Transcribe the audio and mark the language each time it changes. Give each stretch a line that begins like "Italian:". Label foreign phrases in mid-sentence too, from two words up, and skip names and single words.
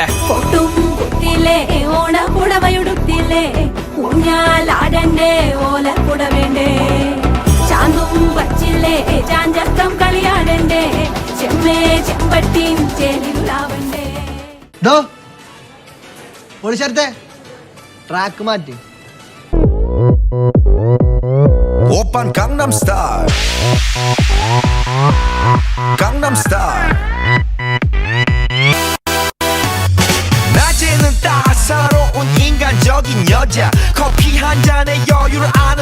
Malayalam: പൊട്ടും കുത്തിലേ ഓണ കുടവയുടുത്തില്ലേ ഊഞ്ഞാലാടണ്ടേ ഓല കുടവേണ്ടേ ചാന്തും വച്ചില്ലേ ചാഞ്ചക്കം കളിയാടണ്ടേ ചെമ്മേ ചെമ്പട്ടിയും ചേലിലാവണ്ടേ ട്രാക്ക് മാറ്റി
Korean: 오빤 강남스타일 강남스타일 낮에는 따사로운 인간적인 여자 커피 한 잔에 여유를 아는